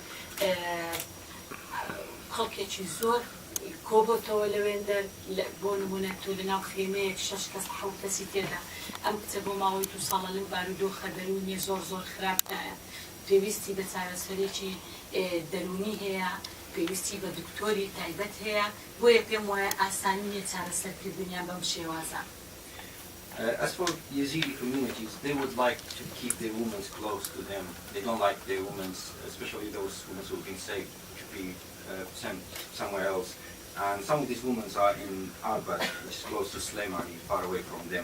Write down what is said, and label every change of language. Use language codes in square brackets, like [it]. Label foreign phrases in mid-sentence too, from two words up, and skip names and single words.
[ckb] خەڵکێکی زۆر کۆبۆتەوە لەوێندە بۆ نمونە تۆ لە ناو خێمەیەک 6 کەس 7 کەسی تێدا ئەم کچە بۆ ماوەی 2 ساڵە لەم بارودۆخە دەرونیە زۆر خراپدایە پێویستی بە چارەسەرێکی دەرونی هەیە پێویستی بە دکتۆری تایبەت هەیە بۆیە پێم وایە ئاسانی نیە چارەسەرکردنیان بەم شێوازە. [en] As for Yazidi communities, they would like to keep their women close to them. They don't like their women, especially those women who have been saved, to be sent somewhere else. And some of these women are in Arbat, which is close to Slemani, far away from them.